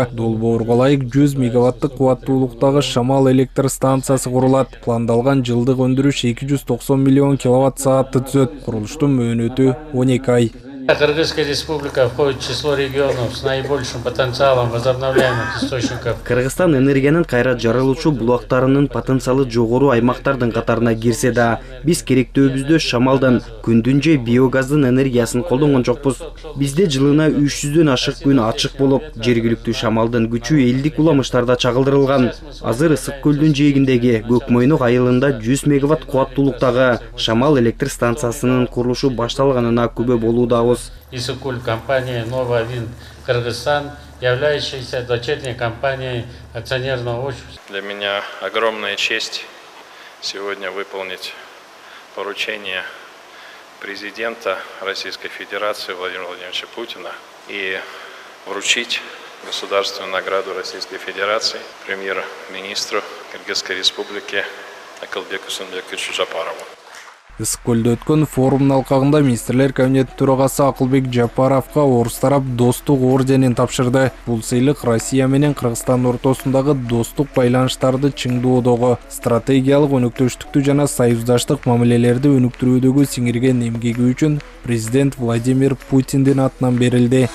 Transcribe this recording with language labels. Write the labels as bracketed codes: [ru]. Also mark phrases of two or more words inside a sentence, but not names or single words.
[ky] Долбоорго ылайык 100 мегаваттык кубаттуулуктагы шамал электр станциясы курулат. Пландалган жылдык өндүрүш 290 миллион киловатт саатты түзөт. Курулуштун мөөнөтү 12 ай. [ru] Кыргызская республика входит в число регионов с наибольшим потенциалом возобновляемых источников. [ky] Кыргызстан энергиянын кайра жаралуучу булактарынын потенциалы жогору аймактардын катарына кирсе да, биз керектөөбүздө шамалдан, күндүн же биогаздын энергиясын колдонгон жокпуз. Бизде жылына 300дөн ашык күн ачык болуп, жергиликтүү шамалдын күчү элдик уламыштарда чагылдырылган. Азыр Ысык көлдүн жээгиндеги Көкмойнок айылында 100 мегаватт кубаттуулуктагы шамал электр станциясынын курулушу башталганына күбө болуудабыз. [ru] Ысык көл компания «Новый Винт Кыргызстан», являющаяся дочерней компанией акционерного общества. Для меня огромная честь сегодня выполнить поручение президента Российской Федерации Владимира Владимировича Путина и вручить государственную награду Российской Федерации премьер-министру Кыргызской Республики Акылбеку Жапарову. [ky] Ысык көлдө өткөн форумдун алкагында министрлер кабинетинин төрагасы Акылбек Жапаровго орус тарап достук орденин тапшырды. Бул сыйлык Россия менен Кыргызстан ортосундагы достук байланыштарды чыңдоодогу, стратегиялык өнөктөштүктү жана союздаштык мамилелерди өнүктүрүүдөгү сиңирген эмгеги үчүн президент Владимир Путиндин атынан берилди.